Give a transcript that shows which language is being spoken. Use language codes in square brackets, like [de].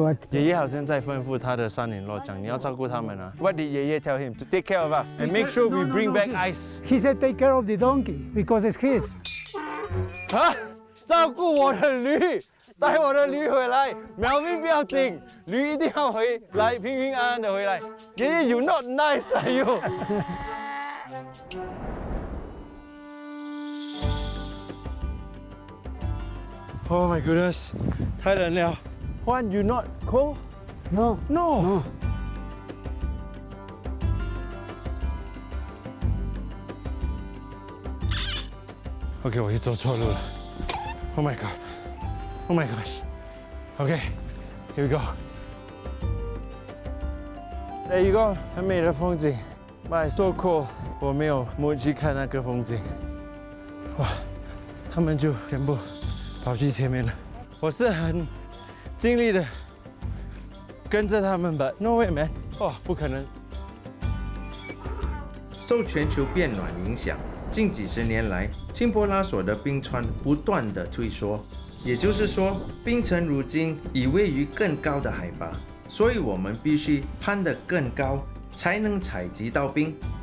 [zh] 爷爷好像在吩咐他的son-in-law讲，你要照顾他们啊。 [en] What did 爷爷 tell him to take care of us and make sure we bring back ice? He said take care of the donkey because it's his. [zh] 啊，照顾我的驴，带我的驴回来。苗兵不要紧，驴一定要回来，平平安安的回来。 [en] 爷爷 ，You not nice, are you? Oh my goodness， [zh] 太冷了。 [en] Juan, you not cold? No. No. OK， [zh] 我又走错路了。 [en] Oh my god. Oh my gosh. OK, here we go. There you go， [zh] 很美的风景。 [en] But it's so cold， [zh] 我没有mood去看那个风景。哇，他们就全部跑去前面了。我是很尽力的跟着他们， [en] but no way man， [zh] 哦，不可能。受全球变暖影响，近几十年来，钦波拉所的冰川不断的退缩，也就是说，冰层如今已位于更高的海拔，所以我们必须攀得更高，才能采集到冰。